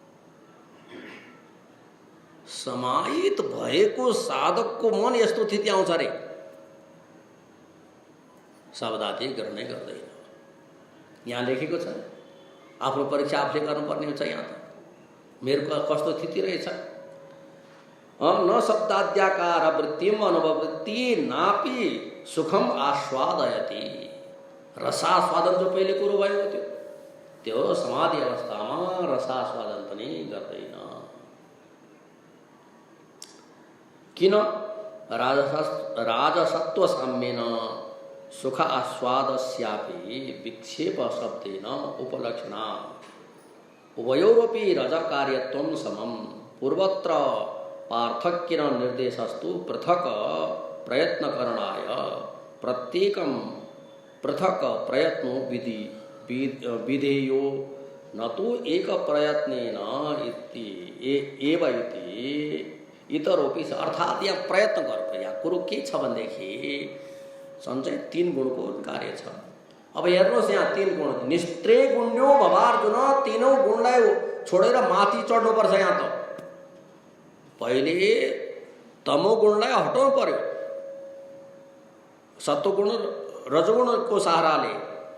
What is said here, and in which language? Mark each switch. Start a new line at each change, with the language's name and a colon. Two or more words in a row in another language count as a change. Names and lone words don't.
Nepali: समाहित भएको साधकको मन यस्तो स्थिति आउँछ रे, शब्दादि गर्नै गर्दैन। यहाँ लेखेको छ, आफ्नो परीक्षा आफूले गर्नुपर्ने हुन्छ। यहाँ त मेरो कस्तो स्थिति रहेछ?
Sanskrit: न शब्दाद्याकार वृत्तिम अनुभवति नापि सुखम आस्वादयति।
Nepali: रसास्वादन जो पहिले कुरो भयो त्यो समाधि अवस्थामा रसास्वादन पनि गर्दैन। किन?
Sanskrit: राजसत्व साम्येन सुख आस्वादस्यापि विक्षेप शब्देन उपलक्षणा उभयोरपि रज कार्यत्वं समम। पूर्वत्र पार्थक्येन निर्देशस्तु पृथक प्रयत्नकरणाय प्रत्येकं पृथक प्रयत्नो विधेयो न तो एक प्रयत्नेन एव इति इतरोपि।
Nepali: अर्थात् यहाँ प्रयत्न गर्नु। यहाँ कुरो के छ भनेदेखि सञ्चय 3 गुणको कार्य छ। अब हेर्नुहोस्, यहाँ 3 गुण,
Sanskrit: निस्त्रे गुण्यो भवार्जुन,
Nepali: तीनों गुणलाई छोडेर माथि चढ्नुपर्छ। यहाँ त पहिले तमो गुणलाई हटाउनु पर्यो, सत्वगुण रजगुणको सहाराले।